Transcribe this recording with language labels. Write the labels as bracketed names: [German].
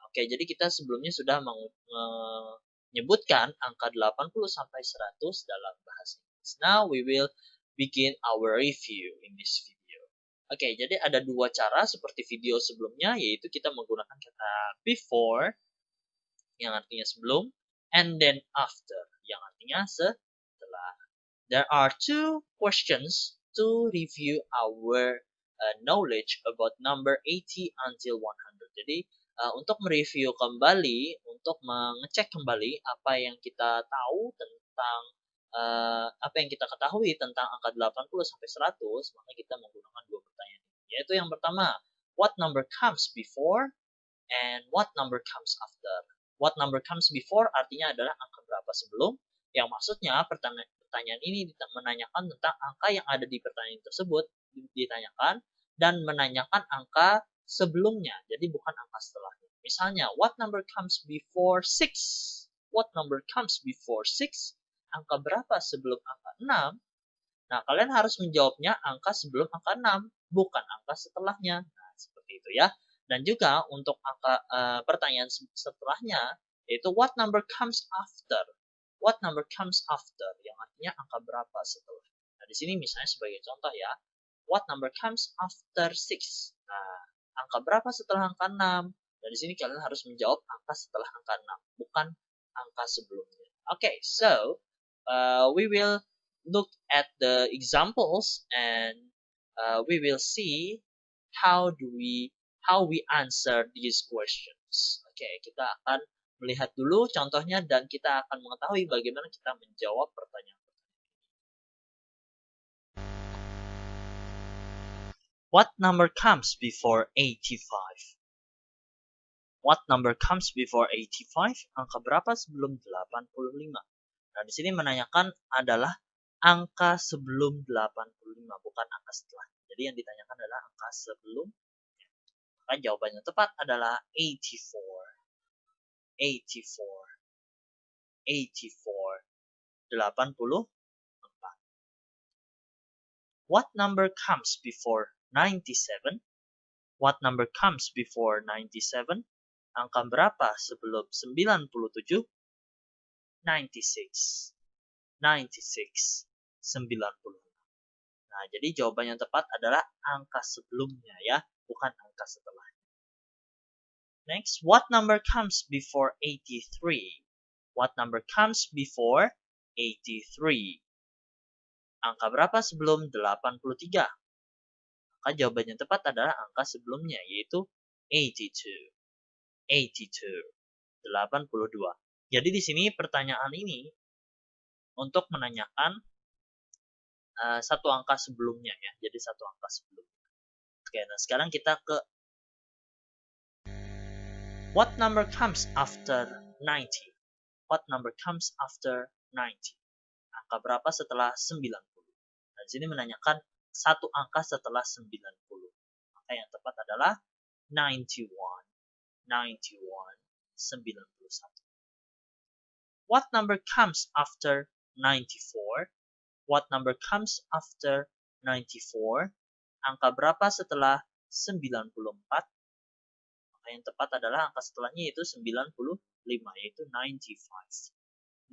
[Indonesian] Oke, jadi kita sebelumnya sudah menyebutkan angka 80 sampai 100 dalam bahasa Inggris. [English] Now we will begin our review in this video. [Indonesian] Oke, jadi ada dua cara seperti video sebelumnya, yaitu kita menggunakan kata before yang artinya sebelum, [English] and then [Indonesian] after yang artinya setelah. [English] There are two questions to review our knowledge about number 80 until 100. [Indonesian] Jadi untuk mereview kembali, untuk mengecek kembali apa yang kita tahu tentang apa yang kita ketahui tentang angka 80 sampai 100, maka kita menggunakan dua pertanyaan. Yaitu yang pertama, [English] what number comes before and what number comes after. What number comes before [Indonesian] artinya adalah angka berapa sebelum, yang maksudnya pertanyaan ini menanyakan tentang angka yang ada di pertanyaan tersebut ditanyakan dan menanyakan angka sebelumnya, jadi bukan angka setelahnya. Misalnya, [English] what number comes before 6? What number comes before 6? [Indonesian] Angka berapa sebelum angka 6? Nah, kalian harus menjawabnya angka sebelum angka 6, bukan angka setelahnya. Nah, seperti itu ya. Dan juga untuk angka pertanyaan setelahnya, yaitu [English] what number comes after? What number comes after? [Indonesian] Yang artinya angka berapa setelah. Nah, di sini misalnya sebagai contoh ya, [English] what number comes after 6? [Indonesian] Nah, angka berapa setelah angka 6? Nah, di sini kalian harus menjawab angka setelah angka 6, bukan angka sebelumnya. [English] Okay, so we will look at the examples and we will see how we answer these questions. [Indonesian] Okay, kita akan melihat dulu contohnya dan kita akan mengetahui bagaimana kita menjawab pertanyaan. [English] What number comes before 85? What number comes before 85? [Indonesian] Angka berapa sebelum 85? Nah, di sini menanyakan adalah angka sebelum 85, bukan angka setelah. Jadi yang ditanyakan adalah angka sebelum. Maka jawaban yang tepat adalah 84. 84. [English] What number comes before 97? What number comes before 97? [Indonesian] Angka berapa sebelum 97? 96. 90. Nah, jadi jawaban yang tepat adalah angka sebelumnya ya, bukan angka setelahnya. [English] Next, what number comes before 83? What number comes before 83? [Indonesian] Angka berapa sebelum 83? Maka jawaban yang tepat adalah angka sebelumnya, yaitu 82. 82. Jadi di sini pertanyaan ini untuk menanyakan satu angka sebelumnya ya. Jadi satu angka sebelumnya. Oke, nah sekarang kita ke [English] what number comes after 90? What number comes after 90? [Indonesian] Angka berapa setelah 90? Nah, di sini menanyakan satu angka setelah 90. Maka yang tepat adalah 91. 91. [English] What number comes after 94? What number comes after 94? [Indonesian] Angka berapa setelah 94? Maka yang tepat adalah angka setelahnya yaitu 95, yaitu 95.